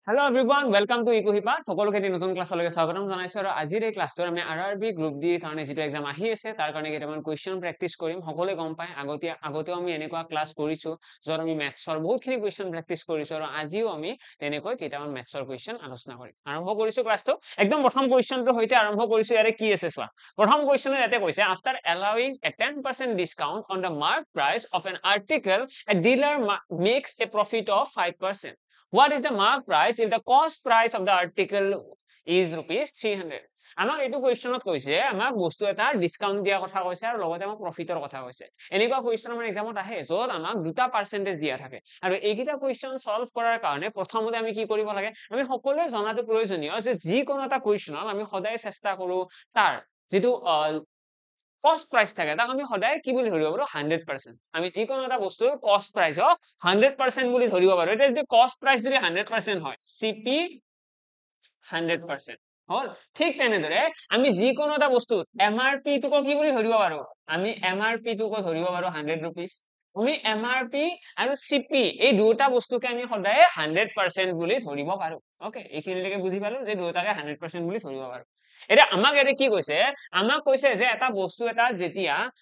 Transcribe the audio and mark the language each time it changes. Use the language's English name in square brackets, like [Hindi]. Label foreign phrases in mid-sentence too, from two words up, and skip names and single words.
[English] everyone, welcome to [Assamese] ইকুহিপা সকলোকে নতুন ক্লাছলৈকে স্বাগতম জনাইছো আৰু আজিৰ এই ক্লাছটোৰ আমি আৰআৰবি গ্ৰুপ ডি কাৰণে যেটো এক্সাম আহি আছে তাৰ কাৰণে কেইটামান [English] question practice [Assamese] কৰিম সকলোৱে গম পায় আগতেও আমি এনেকুৱা ক্লাছ কৰিছো যত আমি ম্যাথছৰ বহুতখিনি [English] question practice [Assamese] কৰিছো আৰু আজিও আমি তেনেকৈ কেইটামান ম্যাথছৰ কোৱেশ্চন আলোচনা কৰিম আৰম্ভ কৰিছো ক্লাছটো একদম প্ৰথম কোৱেশ্চনটো হৈতে আৰম্ভ কৰিছো ইয়াৰে কি আছে চোৱা প্ৰথম কোৱেশ্চনে ইয়াতে কৈছে [English] after allowing a 10% discount on the mark price of an article a dealer makes a profit of 5%. What is the mark price if the cost price of the article is rupees 300? [Assamese] আমাক এইটো কোৱেশ্চনত কৈছে আমাক বস্তু এটা ডিসকাউন্ট দিয়া কথা কৈছে আৰু লগতে আমাক প্ৰফিটৰ কথা কৈছে এনেকুৱা কোৱেশ্চন আমাৰ এক্সামত আহে যত আমাক দুটা পাৰ্সেন্টেজ দিয়া থাকে আৰু এইকিটা [English] question solve [Assamese] কৰাৰ কাৰণে প্ৰথমতে আমি কি কৰিব লাগে আমি সকলোৱে জনাটো প্ৰয়োজনীয় যে যি কোনো এটা কোৱেশ্চনত আমি সদায় চেষ্টা কৰো তাৰ যেটো [English] cost price [Assamese] থাকে তাক আমি সদায় কি বুলি ধৰিব পাৰো 100% আমি যি কোনো এটা বস্তুৰ [English] cost price [Assamese] ক 100% বুলি ধৰিব পাৰো এটা যদি [English] cost price [Assamese] যদি 100% হয় CP 100% হল ঠিক তেনেদৰে আমি যি কোনো এটা বস্তুৰ MRP টোক কি বুলি ধৰিব পাৰো আমি MRP টোক ধৰিব পাৰো 100 rupees আমি MRP আৰু CP এই দুটা বস্তুকে আমি সদায় 100% বুলি ধৰিব পাৰো ওকে এইখিনিলৈকে বুজি পালো যে দুটাকে 100% বুলি ধৰিব পাৰো এটা আমাক এৰে কি কৈছে আমাক কৈছে যে এটা বস্তু এটা যেতিয়া